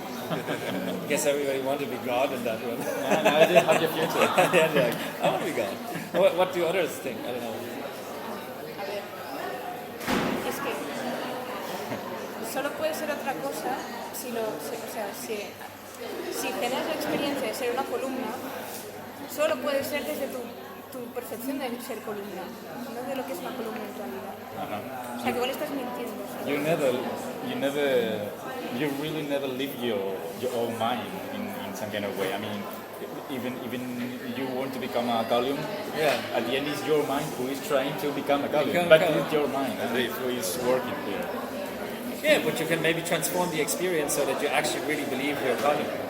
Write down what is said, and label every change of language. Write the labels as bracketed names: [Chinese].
[English] I guess everybody wanted to be God in that one. No idea how your future. I want to be God. What do others think? I don't know. [Spanish] A ver, es que solo puede ser otra cosa si generas la experiencia de ser una columna, solo puede ser desde tu percepción de ser columna, no de lo que es una columna en realidad. O sea, que igual estás mintiendo. [English] You really never live your own mind in some kind of way. I mean, even you want to become a column, at the end it's your mind who is trying to become a column, but it's your mind who is working here. Yeah, but you can maybe transform the experience so that you actually really believe you're a column.